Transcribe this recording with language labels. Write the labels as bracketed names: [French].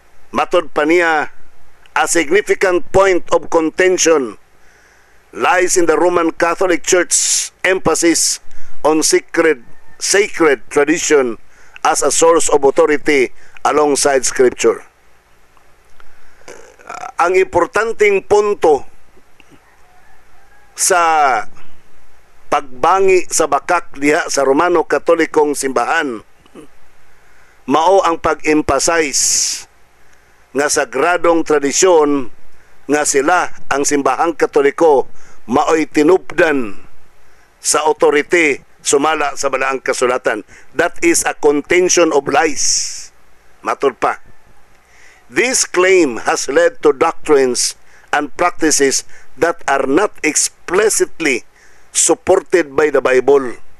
[Cebuano] Matod pa niya, [English] a significant point of contention lies in the Roman Catholic Church emphasis on sacred tradition as a source of authority alongside Scripture. [Cebuano] Ang importanteng punto sa pagbangi sa bakak diha sa Romano Katolikong simbahan mao ang pag-emphasize nga sagradong tradisyon nga sila ang simbahang Katoliko mao'y tinupdan sa authority sumala sa balaang kasulatan. [English] That is a contention of lies. [Cebuano] Matod pa, [English] this claim has led to doctrines and practices that are not explicitly supported by the Bible.